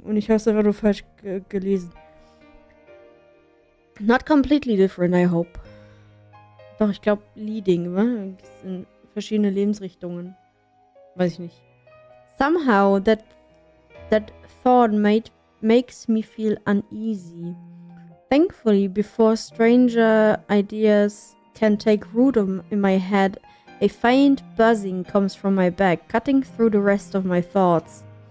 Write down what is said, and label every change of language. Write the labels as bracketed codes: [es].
[de] Und ich habe es einfach nur falsch gelesen. [en] Not completely different, I hope. [de] Doch, ich glaube, leading, ne? Das sind verschiedene Lebensrichtungen. Weiß ich nicht. [en] Somehow, that thought makes me feel uneasy. Thankfully, before stranger ideas can take root in my head, a faint buzzing comes from my back, cutting through the rest of my thoughts.